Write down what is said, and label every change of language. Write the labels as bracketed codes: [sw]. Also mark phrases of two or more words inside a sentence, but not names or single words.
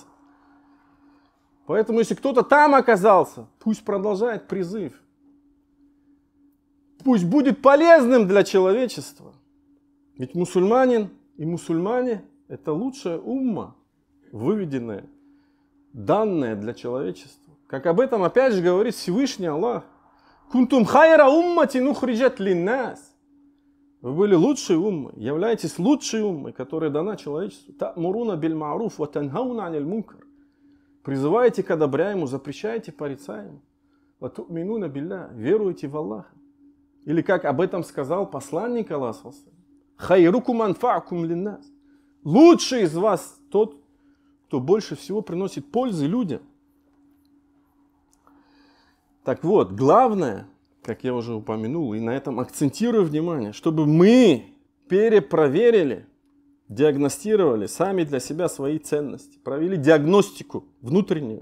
[ru] Поэтому, если кто-то там оказался, пусть продолжает призыв. Пусть будет полезным для человечества. Ведь мусульманин и мусульмане – это лучшая умма, выведенная, данная для человечества. Как об этом опять же говорит Всевышний Аллах. [ar] «كنتم خير أمة أخرجت للناس». [ru] Вы были лучшей уммой, являетесь лучшей уммой, которая дана человечеству. [ar] «تأمرون بالمعروف وتنهون عن المنكر». [ru] Призываете к одобряемому, запрещаете порицаемому. [ar] «وتؤمنون بالله». [ru] Веруете в Аллаха. Или как об этом сказал посланник Аллаха. [ar] «خيركم أنفعكم للناس». [ru] Лучший из вас тот, кто больше всего приносит пользы людям. Так вот, главное, как я уже упомянул, и на этом акцентирую внимание, чтобы мы перепроверили, диагностировали сами для себя свои ценности, провели диагностику внутреннюю.